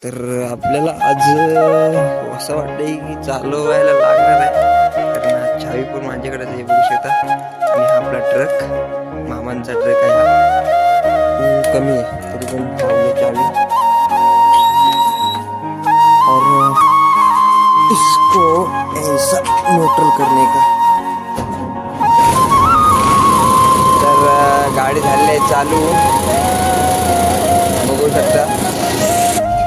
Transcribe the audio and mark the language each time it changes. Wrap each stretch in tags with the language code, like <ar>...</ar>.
<mr>तर आपल्याला आज असं वाटतंय की चालवायला लागणार आहे, कारण आज चावी पण माझ्याकडेच आहे, बघू शकता. आणि हा आपला ट्रक, मामांचा ट्रक आहे. हा कमी आहे तरी पण लावूया चावी.</mr> <hi>और इसको ऐसा न्यूट्रल करने का.</hi> <mr>तर गाडी झाली आहे चालू, बघू शकता.</mr>